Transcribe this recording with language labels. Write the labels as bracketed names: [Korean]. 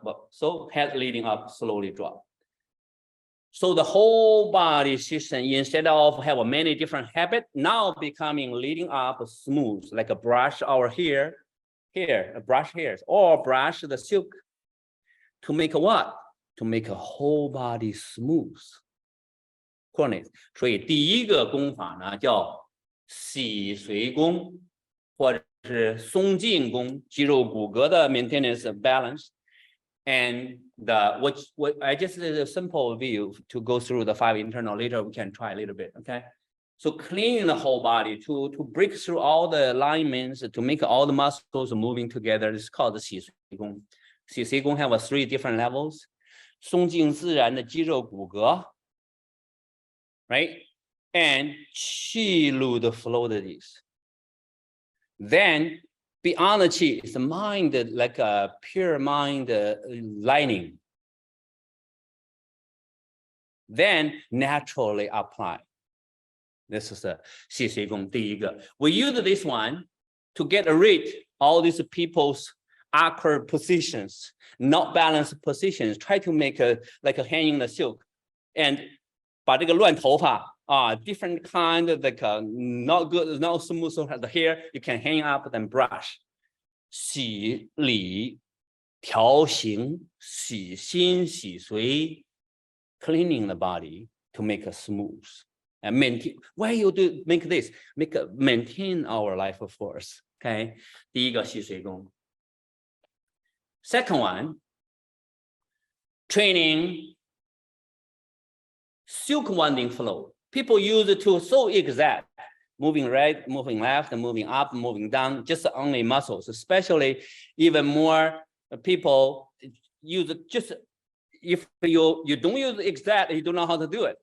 [English] So head leading up, slowly drop. So the whole body system, instead of have many different habits, now becoming leading up smooth, like a brush our hair, brush hairs, or brush the silk to make what? To make a whole body smooth. Coordinate. [Chinese] 所以第一个功法呢叫洗髓功，或者是松劲功，肌肉骨骼的 [English] maintenance of balance. And what I just did a simple view to go through the 5 internal. Later we can try a little bit, okay? So cleaning the whole body to break through all the alignments, to make all the muscles moving together. It's called the 洗髓功. 洗髓功 have 3 different levels. [Chinese] 松静自然的肌肉骨骼, right? [English] And [Chinese] 气路的 [English] fluidities. Then beyond the chi is the mind, like a pure mind lining. Then naturally apply. This is the [Chinese] 洗髓功第一个. [English] We use this one to get rid all these people's awkward positions, not balanced positions. Try to make like a hanging the silk, and [Chinese] 把这个乱头发 [English] different kind of like not good, not smooth the hair, you can hang up and brush. [Chinese] 洗理调形洗心洗髓 [English] cleaning the body to make it smooth and maintain. Why you do make this? Maintain our life force. [Chinese] Okay, 第一个洗髓功. [English] Second one, training silk winding flow. People use it to so exact, moving right, moving left, moving up, moving down, just only muscles. Especially even more people use it just, if you don't use exact, you don't know how to do it.